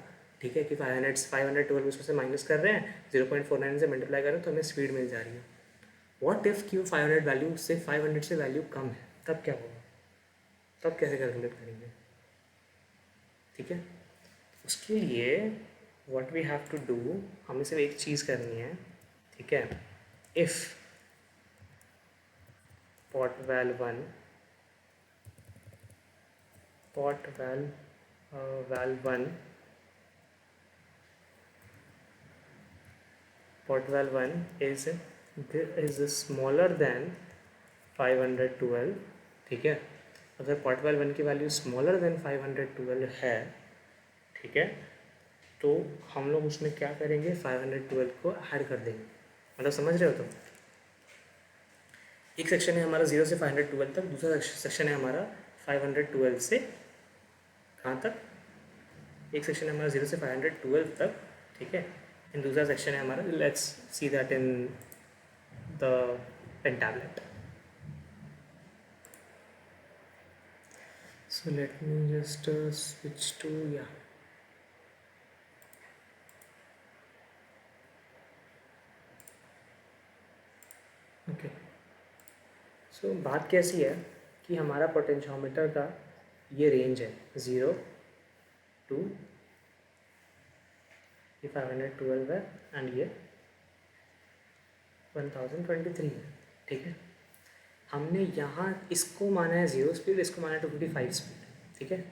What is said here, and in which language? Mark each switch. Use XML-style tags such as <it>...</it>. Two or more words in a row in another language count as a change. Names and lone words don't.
<hi>ठीक है, कि 512 उसमें से माइनस कर रहे हैं, 0.49 से मल्टीप्लाई कर रहे हैं तो हमें स्पीड मिल जा रही है।</hi> <en>what if</en> <hi>कि 500 से वैल्यू कम है, तब क्या होगा, तब कैसे कैलकुलेट करेंगे। ठीक है, उसके लिए</hi> <en>what we have to do,</en> <hi>हमें सिर्फ एक चीज़ करनी है। ठीक है,</hi> <en>इफ़ pot val 1 pot val 1 pot val 1 is smaller than 512।</en> <hi>ठीक है, अगर pot val 1 की वैल्यू</hi> <en>smaller than</en> <hi>512 है, ठीक है, तो हम लोग उसमें क्या करेंगे, 512 को ऐड कर देंगे। मतलब समझ रहे हो तुम? एक सेक्शन है हमारा 0 से 512 तक, दूसरा सेक्शन है हमारा 512 से कहाँ तक? एक सेक्शन है हमारा 0 से 512 तक, ठीक है। एंड दूसरा सेक्शन है हमारा,</hi> <en>let's see that in the pen tablet. So let me just switch to, yeah. Okay.</en> <hi>So बात कैसी है कि हमारा पोटेंशियोमीटर का ये रेंज है 0 टू, ये 512 है एंड ये 1023 है, ठीक है। हमने यहाँ इसको माना है 0 स्पीड, इसको माना है 255 स्पीड, ठीक है।</hi>